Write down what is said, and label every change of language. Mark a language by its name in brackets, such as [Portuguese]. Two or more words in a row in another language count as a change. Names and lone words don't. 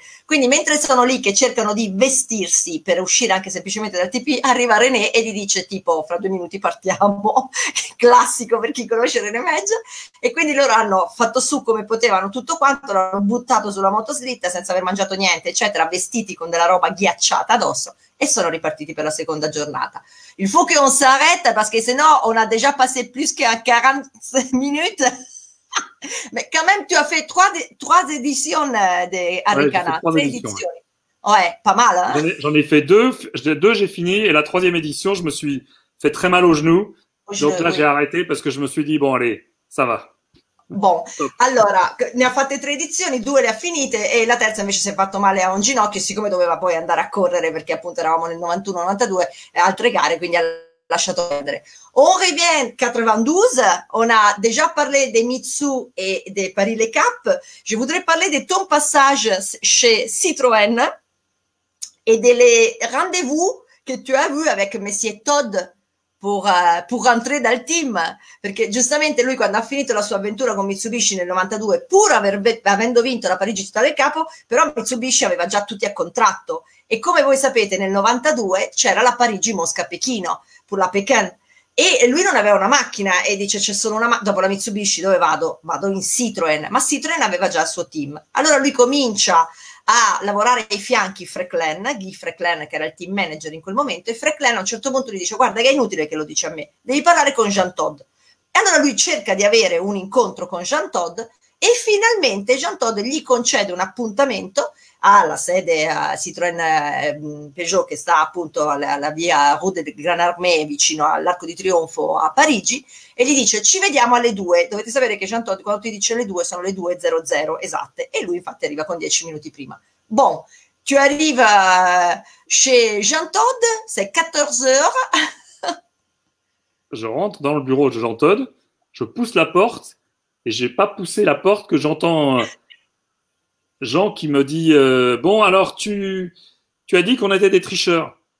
[Italian] Quindi mentre sono lì che cercano di vestirsi per uscire anche semplicemente dal TP, arriva René e gli dice tipo fra 2 minuti partiamo, classico per chi conosce René Meggia, e quindi loro hanno fatto su come potevano tutto quanto, l'hanno buttato sulla motoslitta senza aver mangiato niente, eccetera, vestiti con della roba ghiacciata addosso e sono ripartiti per la seconda giornata. [French] Il faut qu'on s'arrête parce que sinon on a déjà passé plus qu'à 40 minutes. Mais quand même, tu as fait trois éditions de Harikana. 3 éditions. Ouais, pas mal. Hein, j'en ai fait deux, j'ai fini, et la 3e édition, je me suis fait très mal au genou. Donc là, j'ai arrêté parce que je me suis dit, bon, allez, ça va. Bon, [Italian] allora, ne ha fatte 3 edizioni, 2 le ha finite e la terza invece si è fatto male a un ginocchio, siccome doveva poi andare a correre perché appunto eravamo nel 91-92 e altre gare, quindi ha lasciato perdere. [French] On revient 92, on a déjà parlé des Mitsu et des Paris-Le Cap. Je voudrais parler de ton passage chez Citroën et des rendez-vous que tu as vu avec Monsieur Todd pour rentrer [Italian] dal team, perché giustamente lui quando ha finito la sua avventura con Mitsubishi nel 92, pur avendo vinto la Parigi Città del Capo, però Mitsubishi aveva già tutti a contratto e come voi sapete nel 92 c'era la Parigi Mosca Pechino, [French] pour la Pékin, [Italian] e lui non aveva una macchina e dice c'è solo una dopo la Mitsubishi dove vado? Vado in Citroën, ma Citroën aveva già il suo team, allora lui comincia a lavorare ai fianchi Guy Freclen, che era il team manager in quel momento, e Freclen a un certo punto gli dice guarda che è inutile che lo dici a me, devi parlare con Jean Todt. E allora lui cerca di avere un incontro con Jean Todt e finalmente Jean Todt gli concede un appuntamento alla sede a Citroën Peugeot che sta appunto alla via Rue de Grande Armée vicino all'Arco di Trionfo a Parigi e gli dice ci vediamo alle 2, dovete sapere che Jean Todt quando ti dice le 2 sono le 2:00 esatte e lui infatti arriva con 10 minuti prima. [French] Bon, tu arrives chez Jean Todt, c'est 14h. Je rentre dans le bureau de Jean Todt, je pousse la porte et j'ai pas poussé la porte que j'entends Jean qui me dit bon alors tu as dit qu'on était des tricheurs.